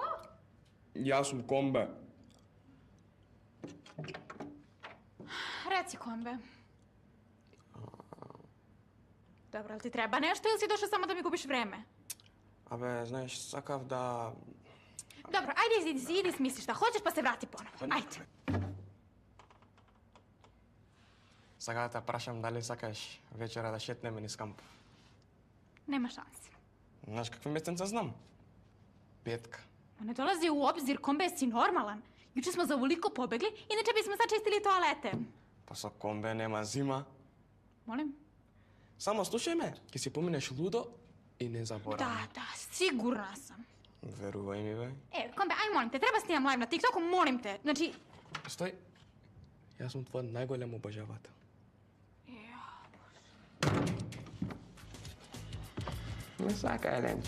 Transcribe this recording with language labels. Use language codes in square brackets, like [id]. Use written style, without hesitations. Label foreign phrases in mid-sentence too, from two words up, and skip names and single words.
[mk] Јас сум Комбе. Реци, Комбе. Добро, ли ти треба нешто или си дошao само да ми губиш време? Абе, знаеш, сакав да... Добро, ајде иди смисли [sr] šta hoćeš pa se vrati ponovo. [mk] Ајде. Сакав да те прашам дали сакаш вечера да шетнеме низ камп. Нема шанси. Знаеш какви местенца знам? Петка. [sr] Ma ne dolazi u obzir, Kombe, si normalan. Juče smo za ovoliko pobegli, inače bismo sad čistili toalete. [mk] Па со Комбе нема зима. [sr] Molim? [mk] Само слушај ме, ќе си поминеш лудо и не заборави. [sr] Da, sigurna sam. [mk] Верувај ми, бе. [sr] Kombe, aj molim te, treba snimam live na TikToku, molim te. Znači... [mk] Стој. Јас сум твој најголем обожавател. Не сакај, Ленчо.